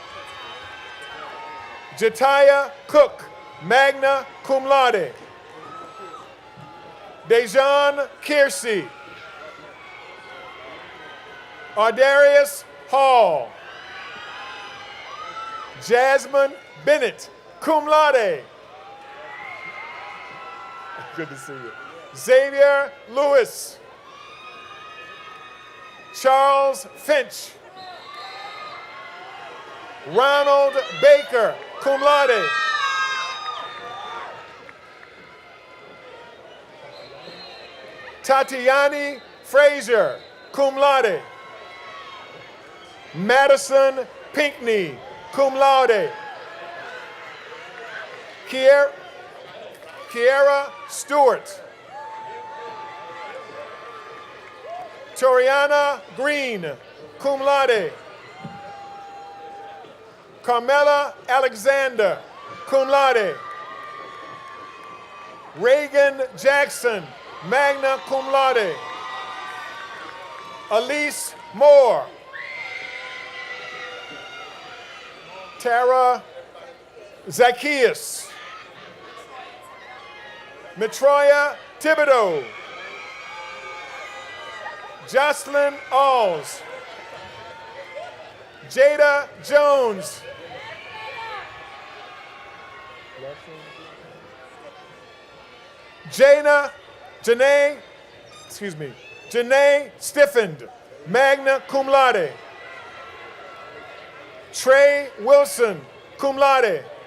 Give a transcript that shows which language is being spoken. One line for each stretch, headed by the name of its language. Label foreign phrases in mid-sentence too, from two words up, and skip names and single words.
Latin: Jatiah Cook, magna cum laude.
English: Dejan Kiersey. Ardarius Hall.
Latin: Jasmine Bennett, cum laude.
English: Good to see you. Xavier Lewis. Charles Finch. Ronald Baker,
Latin: cum laude. Tatiani Frazier, cum laude. Madison Pinkney, cum laude.
English: Kiera Stewart.
Latin: Toriana Green, cum laude. Carmela Alexander, cum laude. Reagan Jackson, magna cum laude.
English: Elise Moore. Tara Zacchaeus. Matroya Thibodeau. Jocelyn Alls. Jada Jones.
Latin: Janae Stiffend, magna cum laude. Trey Wilson, cum laude.